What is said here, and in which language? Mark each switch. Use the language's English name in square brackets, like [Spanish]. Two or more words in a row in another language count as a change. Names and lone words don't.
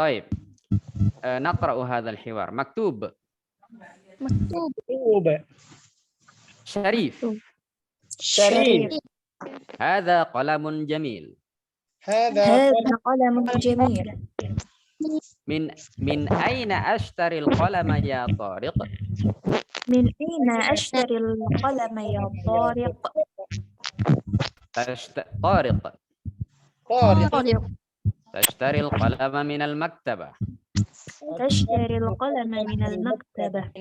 [Arabic] Taib. نقرأ هذا الحوار. مكتوب. Maktub. Syarif. Syarif. هذا قلم جميل. هذا قلم جميل. من أين أشتري القلم يا طارق? من أين أشتري القلم يا طارق؟ Tariq. Tariq. تشتري القلم من المكتبة. تشتري القلم من المكتبة.